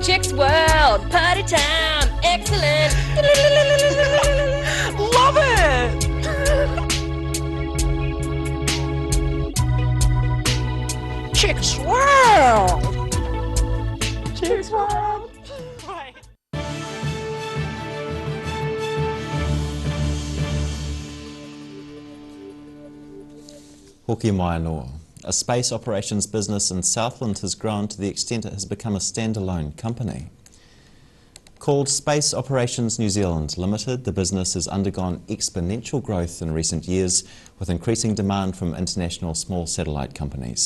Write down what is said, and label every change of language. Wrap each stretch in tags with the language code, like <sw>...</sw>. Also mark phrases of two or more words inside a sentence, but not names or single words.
<en>Chicks World, party time, excellent. Love it. Chicks World. Chicks World. Right.</en> <mi>Hoki mai noa.</mi> <en>A space operations business in Southland has grown to the extent it has become a standalone company. Called Space Operations New Zealand Limited, the business has undergone exponential growth in recent years with increasing demand from international small satellite companies.</en>